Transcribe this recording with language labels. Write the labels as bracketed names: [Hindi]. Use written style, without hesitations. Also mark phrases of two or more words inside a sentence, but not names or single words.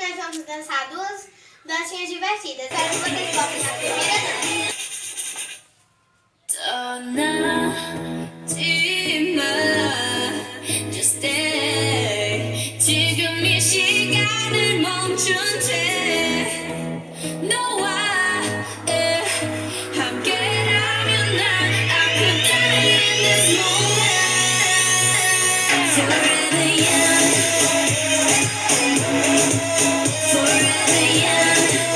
[Portuguese] vamos dançar duas dancinhas divertidas. Espero que vocês gostem da primeira dança. [Korean] 떠나지 마 [English] Just stay [Korean] 지금 이 시간을 멈춘 채 너와 함께라면 난 [English] I could die in this moment Forever young Forever young